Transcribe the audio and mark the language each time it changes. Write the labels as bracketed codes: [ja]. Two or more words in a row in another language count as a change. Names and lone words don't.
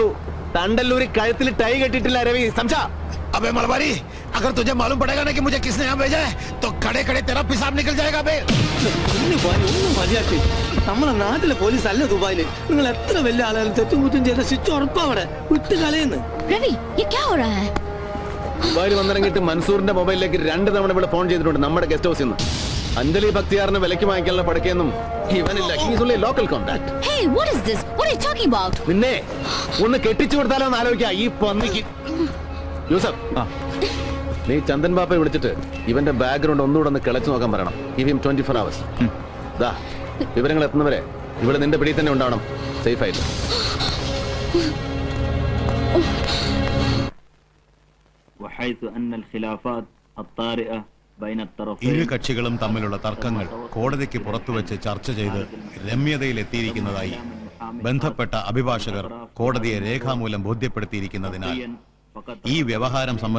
[ml] തണ്ടല്ലൂരി കഴുത്തിൽ ടൈ കെട്ടിട്ടില്ല രവി. സംശാ [hi] अबे मलबारी, अगर तुझे मालूम पड़ेगा ना कि मुझे किसने यहाँ भेजा है तो खड़े खड़े तेरा पिसाब निकल जाएगा बे। [ml] ഒന്നും മതിയാക്കി. നമ്മളെ നാട്ടിലെ പോലീസ് അല്ല ദുബായില്. നിങ്ങൾ എത്ര വലിയ ആളായാലും തെറ്റും കുറ്റും ചെയ്ത ശിക്ഷ ഉറപ്പവിടെ വിട്ട് കളയുന്നു. [hi] രവി ये क्या हो रहा है? [ml] ദുബായിൽ വന്നിറങ്ങിയിട്ട് മൻസൂറിന്റെ മൊബൈലിലേക്ക് 2 തവണ ഇവിടെ ഫോൺ ചെയ്തിട്ടുണ്ട് നമ്മുടെ ഗസ്റ്റ് ഹൗസിൽ നിന്ന്. അഞ്ജലി ഭക്തിയാറിന് വിലക്ക് വാങ്ങിക്കാനുള്ള പടക്കൊന്നും ഇവനില്ല. [en] he's only local contact. Hey, what is this? What are you talking about? [ml] നിന്നെ ഒന്ന് കെട്ടിച്ചു കൊടുത്താലോ എന്ന് ആലോചിക്കാം ഈ പന്നിക്ക്. യൂസഫ്, നീ ചന്ദൻ ബാപ്പയെ വിളിച്ചിട്ട് ഇവന്റെ ബാക്ക്ഗ്രൗണ്ട് ഒന്നുകൂടെ ഒന്ന് കിളച്ചു നോക്കാൻ പറയണം. [en] give him 24 hours. [ml] ദാ വിവരങ്ങൾ എത്തുന്നവരെ ഇവിടെ നിന്റെ പിടിയിൽ തന്നെ ഉണ്ടാവണം, സേഫ് ആയിട്ട്. [ar] وحيث أن الخلافات الطارئة بين الطرفين [ml] ഇരു കക്ഷികളും തമ്മിലുള്ള തർക്കങ്ങൾ കോടതിക്ക് പുറത്തുവച്ച് ചർച്ച ചെയ്ത് രമ്യതയിലെത്തിയിരിക്കുന്നതായി ബന്ധപ്പെട്ട അഭിഭാഷകർ കോടതിയെ രേഖാമൂലം ബോധ്യപ്പെടുത്തിയിരിക്കുന്നതിനാൽ ഈ വ്യവഹാരം സംബന്ധിച്ച്